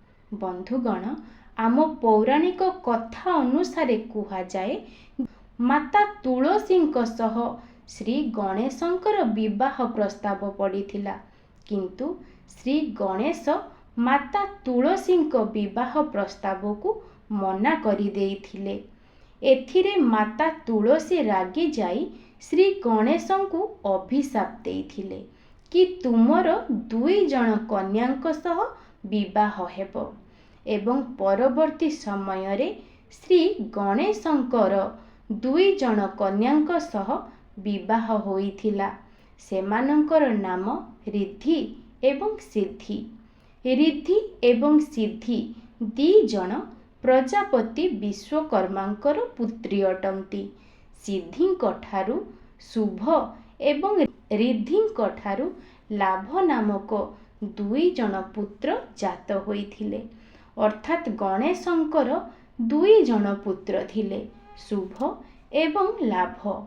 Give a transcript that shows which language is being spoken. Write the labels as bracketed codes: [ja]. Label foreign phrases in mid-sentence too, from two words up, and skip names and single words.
[or] ବନ୍ଧୁଗଣ ଆମ ପୌରାଣିକ କଥା ଅନୁସାରେ କୁହା ଯାଏ ମାତା ତୁଳସୀଙ୍କ ସହ ଶ୍ରୀ ଗଣେଶଙ୍କର ବିବାହ ପ୍ରସ୍ତାବ ପଡ଼ିଥିଲା କିନ୍ତୁ ଶ୍ରୀ ଗଣେଶ ମାତା ତୁଳସୀଙ୍କ ବିବାହ ପ୍ରସ୍ତାବ କୁ ମନା କରି ଦେଇଥିଲେ। ଏଥିରେ ମାତା ତୁଳସୀ ରାଗି ଯାଇ ଶ୍ରୀ ଗଣେଶଙ୍କୁ ଅଭିଶାପ ଦେଇଥିଲେ କି ତୁମର 2 ଜଣ କନ୍ୟାଙ୍କ ସହ ବିବାହ ହେବ। ଏବଂ ପରବର୍ତ୍ତୀ ସମୟ ରେ ଶ୍ରୀ ଗଣେଶଙ୍କର 2 ଜଣ କନ୍ୟାଙ୍କ ସହ ବିବାହ ହୋଇଥିଲା। ସେମାନଙ୍କର ନାମ ରିଦ୍ଧି ଏବଂ ସିଦ୍ଧି। ରିଦ୍ଧି ଏବଂ ସିଦ୍ଧି 2 ଜଣ ପ୍ରଜାପତି ବିଶ୍ୱକର୍ମାଙ୍କର ପୁତ୍ରୀ ଅଟନ୍ତି। ସିଦ୍ଧିଙ୍କ ଠାରୁ ଶୁଭ ଏବଂ ରିଦ୍ଧିଙ୍କ ଠାରୁ ଲାଭ ନାମକ 2 ଜଣ ପୁତ୍ର ଜାତ ହୋଇଥିଲେ। ଅର୍ଥାତ ଗଣେଶଙ୍କର 2 ଜଣ ପୁତ୍ର ଥିଲେ ଶୁଭ ଏବଂ ଲାଭ।